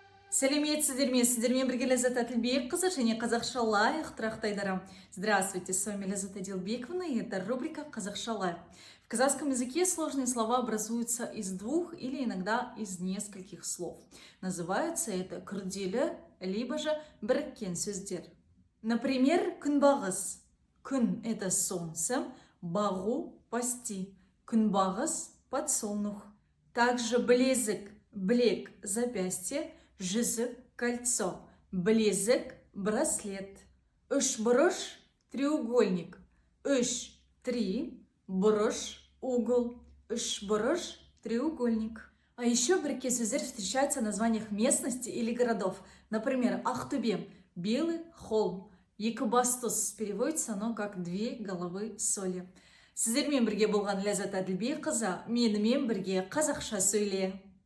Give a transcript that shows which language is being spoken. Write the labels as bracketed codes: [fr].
[kk] сіздермен бірге Ләззат Әділбекқызы және қазақша лайық трақтайдарам. [ru] Здравствуйте, с вами Ләззат Әділбековна, и это рубрика «Казахша лайық». В казахском языке сложные слова образуются из двух или иногда из нескольких слов. Называется это күрделі, либо же біріккен сөздер. Например, күнбағыс. Күн – это солнце, бағу – пасти. Күнбағыс – подсолнух. Также блезік, блек – запястье, жүзік – кольцо, блезік – браслет. Үшбұрыш – треугольник. Үш – три, бұрыш – угол. Үшбұрыш – треугольник. А еще біріккен сөздер встречаются в названиях местности или городов. Например, Ақтөбе – белый холм. Екібастұз переводится оно как две головы соли. [kk] Сіздермен бірге болған Ләззат Әділбекқызы, менімен бірге қазақша сөйле.